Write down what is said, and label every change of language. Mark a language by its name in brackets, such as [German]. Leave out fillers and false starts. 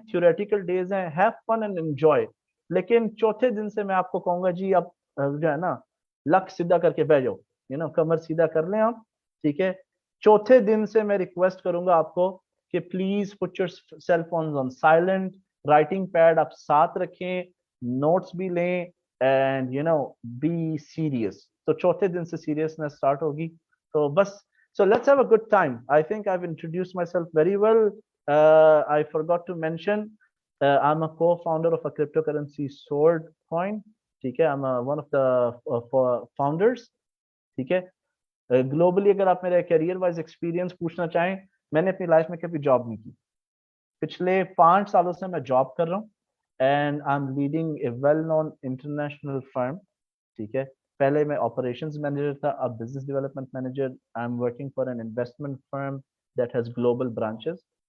[Hindi] Theoretical days हैं, [English] Have fun and enjoy. [Hindi] लेकिन चौथे दिन से मैं आपको कहूंगा जी, आप जो है ना, लक सीधा करके बैठ जाओ, कमर सीधा कर लें आप, ठीक है। चौथे दिन से मैं रिक्वेस्ट करूंगा आपको कि [English] please put your cell phone on silent, [Hindi] writing pad आप साथ रखें, नोट्स भी लें, [English] And be serious. [Hindi] तो चौथे दिन से सीरियसनेस स्टार्ट होगी। तो बस, [English] so let's have a good time. I think I've introduced myself very well. I forgot to mention, I'm a co-founder of a cryptocurrency Sword Coin. [Hindi] ठीक है, [English] I'm one of the founders. [Hindi] ठीक है। Globally अगर आप मेरे career wise experience पूछना चाहें, मैंने अपनी लाइफ में कभी जॉब नहीं की। पिछले 5 सालों से मैं जॉब कर रहा हूँ [English] and I am leading a well known international firm, [Hindi] ठीक है। पहले मैं ऑपरेशंस मैनेजर था, अब business development manager. [English] I am working for an investment firm that has global branches.